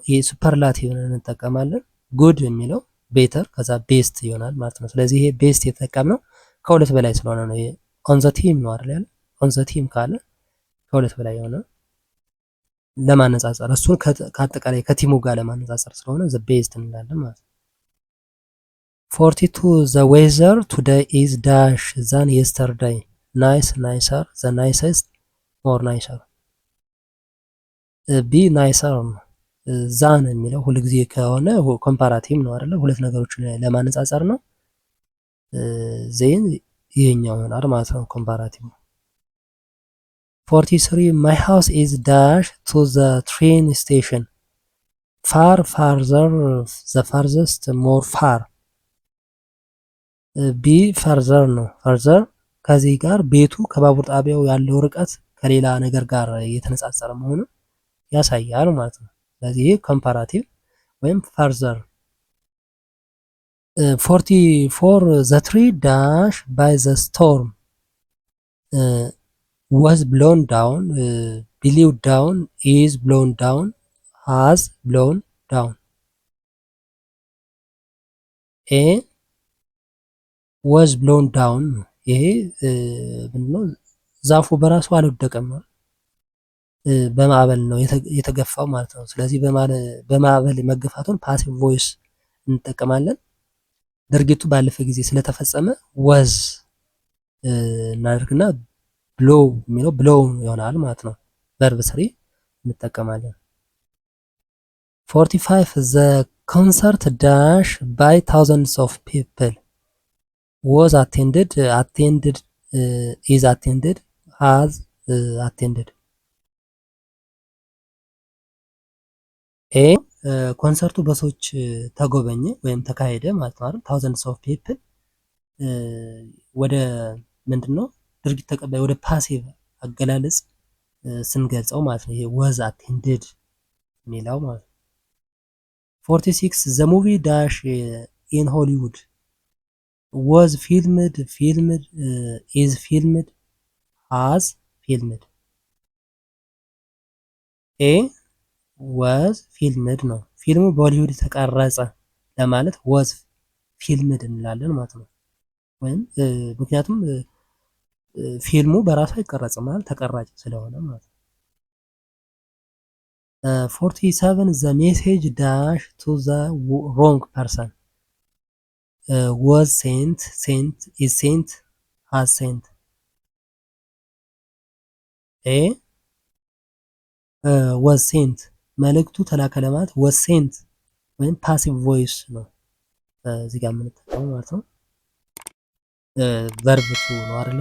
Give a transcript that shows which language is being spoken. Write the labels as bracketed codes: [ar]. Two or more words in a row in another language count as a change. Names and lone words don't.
[am] ይሄ ሱፐርላቲቭ እንጠቀማለን። ጉድ የሚለው ቤተር ከዛ ቤስት ይሆናል ማለት ነው። ስለዚህ ይሄ ቤስት የተጠቀምነው ከሁለት በላይ ስለሆነ ነው። ይሄ [en] on the team [am] ነው አይደል? [en] on the team [am] ካለ ከሁለት በላይ የሆነ ለማነጻጸር እሱን ከአጠቃላይ ከቲሙ ጋር ለማነጻጸር ስለሆነ [en] the best [am] እንላለን ማለት ነው። 42 [en] the weather today is dash than yesterday nice nicer the nicest more nicer። B nicer [am] ነው። ዛን የሚለው ሁል ጊዜ ከሆነ ኮምፓራቲቭ ነው አይደለ? ሁለት ነገሮችን ለማነጻጸር ነው። ዜን ይሄኛው ይሆናል ማለት ነው ኮምፓራቲቭ ነው። 43 [en] my house is dash to the train station far farther the farthest more far። B farther [am] ነው። ፈርዘር ከዚህ ጋር ቤቱ ከባቡር ጣቢያው ያለው ርቀት ከሌላ ነገር ጋር የተነጻጸረ መሆኑን ያሳያል ማለት ነው። ስለዚህ ይሄ ኮምፓራቲቭ ወይም ፈርዘር። [en] 44 the tree dash by the storm was blown down blew down is blown down has blown down። ኤ was blown down ነው። [am] ይሄ ምንድነው? ዛፉ በራሱ አልወደቀም ነው፣ በማዕበል ነው የተገፋው ማለት ነው። ስለዚህ በማዕበል መገፋቱን [en] passive voice [am] እንጠቀማለን። ድርጊቱ ባለፈ ጊዜ ስለተፈጸመ was እናደርግና blow የሚለው blow ይሆናል ማለት ነው። [en] verb three [am] እንጠቀማለን። [en] 45 the concert dash by thousands of people was attended is attended has attended። [am] ኤ ኮንሰርቱ በሰዎች ተጎበኘ ወይም ተካሄደ ማለት ነው አይደል? [en] thousands of people [am] ወደ ምንድነው ድርጊት ተቀባይ ወደ ፓሲቭ አገላለጽ ስንገልጸው ማለት ነው። ይሄ [en] was attended [am] የሚለው ማለት ነው። 46 [en] the movie dash in Hollywood was filmed is filmed has filmed። [am] ኤ [en] was filmed [am] ነው። ፊልሙ በሆሊውድ ተቀረጸ ለማለት [en] was filmed [am] እንላለን ማለት ነው። ወይም ምክንያቱም ፊልሙ በራሱ አይቀረጽም ማለት ተቀራጭ ስለሆነ ማለት ነው። 47 [en] the message dash to the wrong person was sent is sent has sent። [am] ኤ [en] was sent [am] መልእክቱ ተላከ ለማለት [en] was sent [am] ወይም [en] passive voice [am] ነው እዚህ ጋር የምንጠቀመው ማለት ነው። [en] verb two [am] ነው አይደል?